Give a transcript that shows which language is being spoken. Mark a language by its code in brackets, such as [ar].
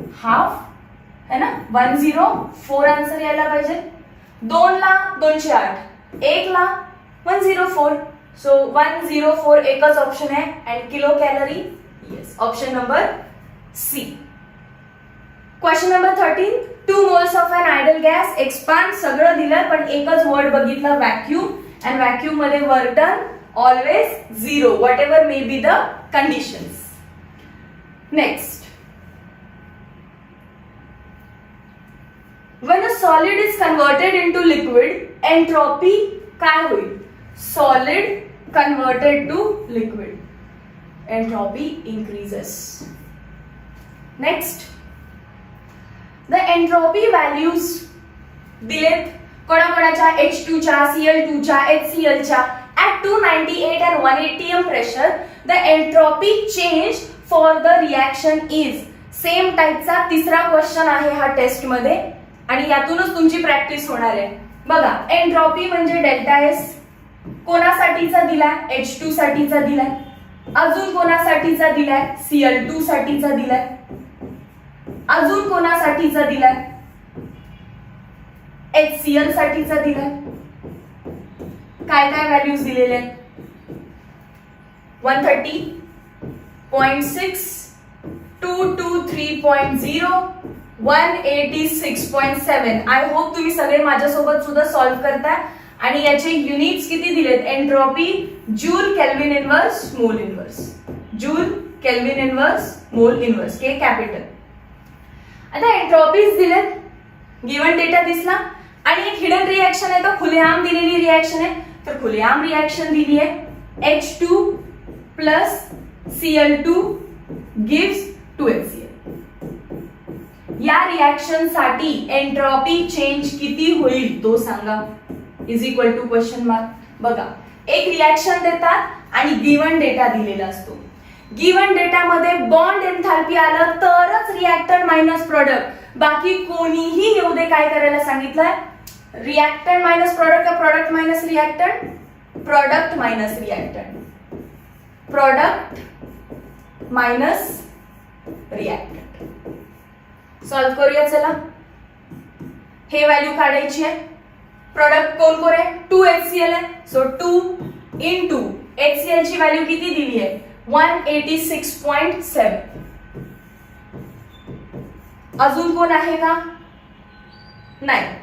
[mr] Half है ना. 104 answer यायला पाहिजे. 2 ला 208, 1 ला 104. सो 104 एकच ऑप्शन आहे. And kilo calorie, yes, option number C. Question number 13. [en] 2 moles of an ideal gas expand. [mr] सगळं दिलं पण एकच वर्ड बघितलं, व्हॅक्यूम. [en] And vacuum मध्ये work done always 0, whatever may be the conditions. Next, when a solid is converted into liquid, entropy [mr] काय होईल? [en] Solid converted to liquid, entropy increases. Next, the entropy values [mr] दिलेत कोणाकोणाच्या? H2 च्या, Cl2 च्या, HCl च्या. [en] At 298 and 180 m pressure, the entropy change for the reaction is. [mr] Same टाइपचा तिसरा question आहे हा taste मध्ये आणि यातूनच तुमची प्रॅक्टिस होणार आहे. बघा, एन्ट्रॉपी म्हणजे डेल्टा एस. कोणासाठीचा दिलाय? H2 साठीचा दिलाय. अजून कोणासाठीचा दिलाय? Cl2 साठीचा दिलाय. अजून कोणासाठीचा दिलाय? HCl साठीचा दिलाय. काय काय व्हॅल्यूज दिलेले आहेत? 130.6, 223.0, 186.7. [en] I hope [mr] तुम्ही सगळे माझ्यासोबत सुद्धा सॉल्व्ह करताय. आणि याचे युनिट्स किती दिलेत? [en] Entropy joule kelvin inverse mole inverse. Joule kelvin inverse mole inverse, K capital. [mr] आता एंट्रोपीज दिलेत, गिवन डेटा दिसला. आणि एक हिडन रिएक्शन आहे, तर खुलेआम दिलेली रिएक्शन आहे. तर खुलेआम रिएक्शन दिली आहे H2 plus Cl2 gives 2HCl. या रिएक्शन साठी एंट्रोपी चेंज किती होईल तो सांगा. Is equal to question mark. बघा, एक रिएक्शन देतात आणि गिवन डेटा दिलेला असतो. गिवन डेटा मध्ये बॉन्ड एन्थाल्पी आलं तरच रिएक्टंट मायनस प्रोडक्ट. बाकी कोणीही येऊ दे, काय करायला सांगितलंय? रिएक्टंट मायनस प्रोडक्ट का product minus reactant? Product minus reactant. Product minus reactant. Solve करूया चला. हे व्हॅल्यू काढायची आहे. प्रोडक्ट कोण कोण आहे? 2HCl आहे. सो 2 into HCl ची व्हॅल्यू किती दिली आहे? 186.7. अजून कोण आहे का? नाही.